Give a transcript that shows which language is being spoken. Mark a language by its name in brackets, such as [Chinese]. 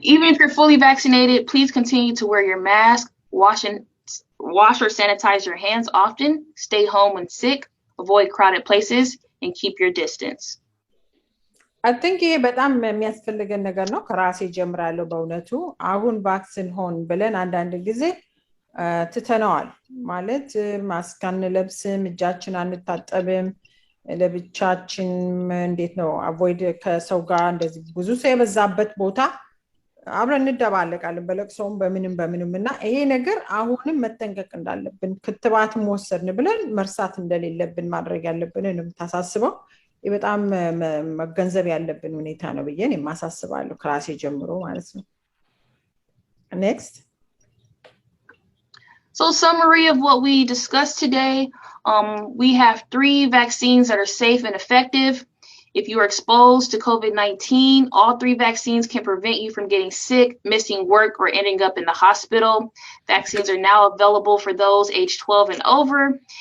[English] Even if you're fully vaccinated, please continue to wear your mask, wash or sanitize your hands often, stay home when sick, avoid crowded places, and keep your distance. I think [Amharic] ይሄ በጣም የሚያስፈልገን ነገር ነው። ከራሴ ጀምራለሁ በእውነቱ አሁን ቫክሲን ሆን ብለን አንዳንድ ጊዜ ትተነዋል ማለት ማስክ አንለብስም፣ እጃችን አንታጠብም፣ ለብቻችን እንዴት ነው አቮይድ ከሰው ጋር እንደዚህ ብዙ ሰው የበዛበት ቦታ አብረን እንደባለቃለን በለቅሶም በምንም እና ይሄ ነገር አሁንም መጠንቀቅ እንዳለብን ክትባትም ወሰድን ብለን መርሳት እንደሌለብን ማድረግ ያለብን ነው የምታሳስበው። በጣም መገንዘብ ያለብን ሁኔታ ነው ብዬ እኔ ማሳስባለሁ ከራሴ ጀምሮ ማለት ነው። [English] Next. So summary of what we discussed today, we have 3 vaccines that are safe and effective. If you are exposed to COVID-19, all 3 vaccines can prevent you from getting sick, missing work, or ending up in the hospital. Vaccines are now available for those age 12 and over.